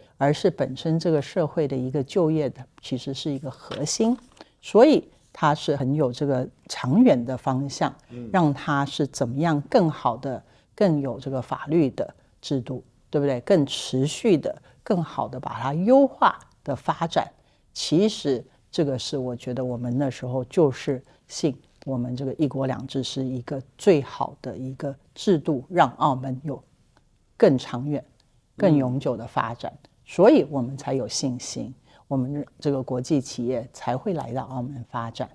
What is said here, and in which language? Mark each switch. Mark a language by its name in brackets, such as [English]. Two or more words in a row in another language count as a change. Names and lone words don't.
[Chinese] 而是本身這個社會的一個就業的其實是一個核心，所以它是很有這個長遠的方向，讓它是怎麼樣更好的、更有這個法律的制度，對不對？更持續的、更好的把它優化的發展。其實這個是我覺得我們那時候就是信我們這個一國兩制是一個最好的一個制度，讓澳門有更長遠、更永久的發展，所以我們才有信心，我們這個國際企業才會來到澳門發展。